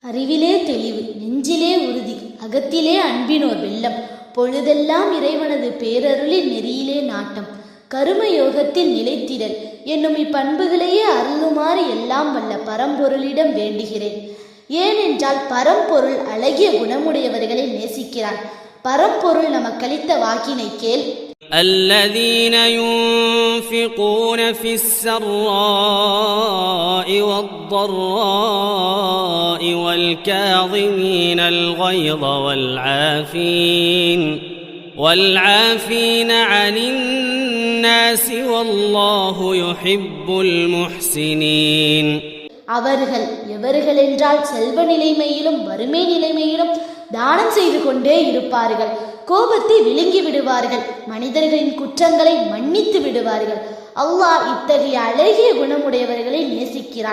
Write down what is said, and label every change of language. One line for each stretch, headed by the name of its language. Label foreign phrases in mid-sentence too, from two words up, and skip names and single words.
Tamil: அறிவிலே தெளிவு, நெஞ்சிலே உறுதி, அகத்திலே அன்பினோர் வெள்ளம், பொழுதெல்லாம் இறைவனது பேரருளின் நெறியிலே நாட்டம், கரும யோகத்தில் நிலைத்திடல் என்னும் இப்பண்புகளையே அருளுமாறு எல்லாம் வல்ல பரம்பொருளிடம் வேண்டுகிறேன். ஏனென்றால் பரம்பொருள் அழகிய குணமுடையவர்களை நேசிக்கிறான். பரம்பொருள் நமக்களித்த வாக்கினை கேள்.
Arabic: الذين ينفقون في السراء والضراء والكاظمين الغيظ والعافين عن الناس والله يحب المحسنين.
Tamil: அவர்கள் எவர்கள் என்றால் செல்வ நிலைமையிலும் வறுமை நிலைமையிலும் தானம் செய்து கொண்டே இருப்பார்கள், கோபத்தை விழுங்கி விடுவார்கள், மனிதர்களின் குற்றங்களை மன்னித்து விடுவார்கள். அல்லாஹ் இத்தகைய அழகிய குணமுடையவர்களை நேசிக்கிறான்.